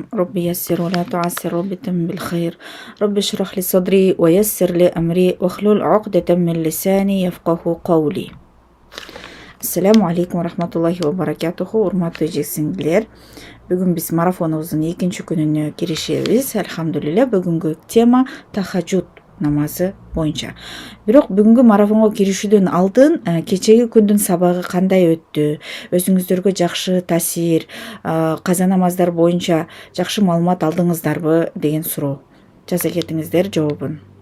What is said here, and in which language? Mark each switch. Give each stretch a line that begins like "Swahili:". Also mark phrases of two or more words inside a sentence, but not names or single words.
Arabic: رب يسر ولا تعسر، رب تمم بالخير. رب اشرح لي صدري ويسر لي أمري واحلل عقدة من لساني يفقهوا قولي. السلام عليكم ورحمة الله وبركاته.
Kyrgyz: Урматтуу жексиңдилер. Бүгүн биз марафонубуздун экинчи күнүнө киришебиз. Алхамдулилля, бүгүнкү тема тахажжуд намазы боюнча. Бирок бүгүнкү марафонго киришүүдөн алдын кечеги күндүн сабагы кандай өттү, өзүңүздөргө жакшы таасир, каза намаздар боюнча жакшы маалымат алдыңыздарбы деген суроо жаза кетиңиздер жообун.